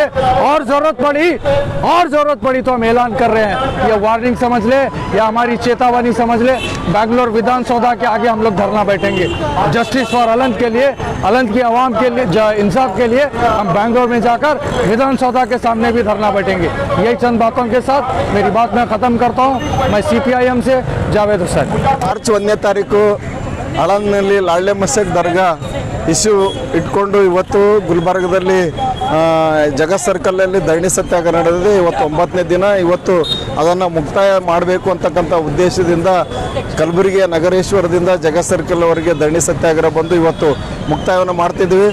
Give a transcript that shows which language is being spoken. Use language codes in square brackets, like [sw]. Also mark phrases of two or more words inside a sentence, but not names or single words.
[hi] और ज़रूरत पड़ी तो हम ऐलान कर रहे हैं, ये वार्निंग समझ ले या हमारी चेतावनी समझ ले, बैंगलोर विधानसभा के आगे हम लोग धरना बैठेंगे। [en] justice for [hi] अलंत के लिए, अलंत की आवाम के लिए, इंसाफ के लिए हम बैंगलोर में जाकर विधानसभा के सामने भी धरना बैठेंगे। यही चंद बातों के साथ मेरी बात मैं ख़त्म करता हूँ। मैं CPIM से जावेद हुसैन। [kn] ಮಾರ್ಚ್ 1ನೇ ತಾರೀಕು ಆಳಂದ್ನಲ್ಲಿ ಲಾಳ್ಳೆ ಮಸೀದ್ ದರ್ಗಾ ಇಶ್ಯೂ ಇಟ್ಕೊಂಡು ಇವತ್ತು ಗುಲ್ಬರ್ಗದಲ್ಲಿ ಜಗತ್ ಸರ್ಕಲಲ್ಲಿ ಧರಣಿ ಸತ್ಯಾಗ್ರಹ ನಡೆದಿದೆ. ಇವತ್ತು 9ನೇ ದಿನ. ಇವತ್ತು ಅದನ್ನು ಮುಕ್ತಾಯ ಮಾಡಬೇಕು ಅಂತಕ್ಕಂಥ ಉದ್ದೇಶದಿಂದ ಕಲಬುರಗಿಯ ನಗರೇಶ್ವರದಿಂದ ಜಗತ್ ಸರ್ಕಲ್ವರೆಗೆ ಧರಣಿ ಸತ್ಯಾಗ್ರಹ ಬಂದು ಇವತ್ತು ಮುಕ್ತಾಯವನ್ನು ಮಾಡ್ತಿದ್ವಿ.